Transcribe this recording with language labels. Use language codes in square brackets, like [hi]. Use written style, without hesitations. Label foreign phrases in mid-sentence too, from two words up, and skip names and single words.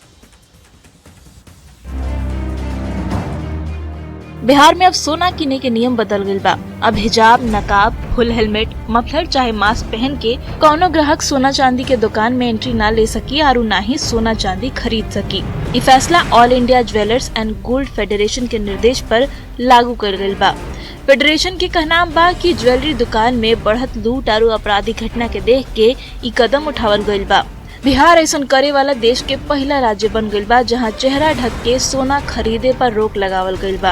[bho] बिहार में अब सोना किने के नियम बदल गए बा। अब हिजाब, नकाब, [en] full helmet, [bho] मफलर चाहे मास्क पहन के कौनो ग्राहक सोना चांदी के दुकान में एंट्री ना ले सकी और ना ही सोना चांदी खरीद सकी। ये फैसला ऑल इंडिया ज्वेलर्स एंड गोल्ड फेडरेशन के निर्देश पर लागू कर गई बा। फेडरेशन के कहना बा कि ज्वेलरी दुकान में बढ़त लूट और आपराधिक घटना के देख के ये कदम उठावल गई बा। बिहार ऐसन करे वाला देश के पहला राज्य बन गई बा जहां चेहरा ढक के सोना खरीदे पर रोक लगावल गई बा।